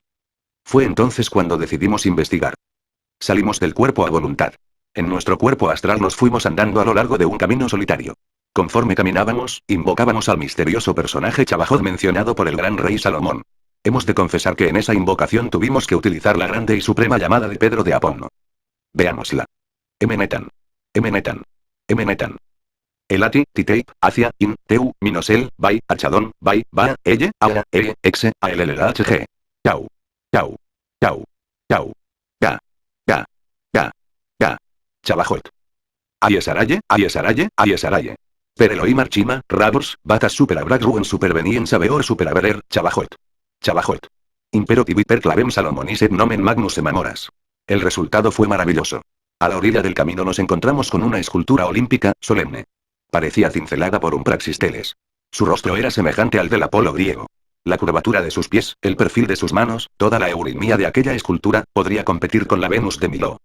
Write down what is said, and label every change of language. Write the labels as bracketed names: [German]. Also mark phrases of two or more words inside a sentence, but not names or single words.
[Spanish] Fue entonces cuando decidimos investigar. Salimos del cuerpo a voluntad. En nuestro cuerpo astral nos fuimos andando a lo largo de un camino solitario. Conforme caminábamos, invocábamos al misterioso personaje Chabajoet mencionado por el gran rey Salomón. Hemos de confesar que en esa invocación tuvimos que utilizar la grande y suprema llamada de Pedro de Aponno. Veámosla. Emenetan. Emenetan. Emenetan. Elati, Titeip, Acia, In, Teu, Minosel, Bai, Achadón, Bai, Ba, Elle, Aura, Exe, Aelelhg. Chau. Chau. Chau. Chau. Ga. Ga. Ga. Ga. Chabajoet. Ayesaraye, Ayesaraye, Ayesaraye. Per Elohim Archima, Rabors, Batas Super Abragru en Supervenien Sabeor Super Aberer, Chabajoet. Chabajoet. [Latin] Impero tibi per clavem Salomonis et nomen magnus emamoras. [Spanish] El resultado fue maravilloso. A la orilla del camino nos encontramos con una escultura olímpica, solemne. Parecía cincelada por un praxisteles. Su rostro era semejante al del Apolo griego. La curvatura de sus pies, el perfil de sus manos, toda la eurimia de aquella escultura, podría competir con la Venus de Milo.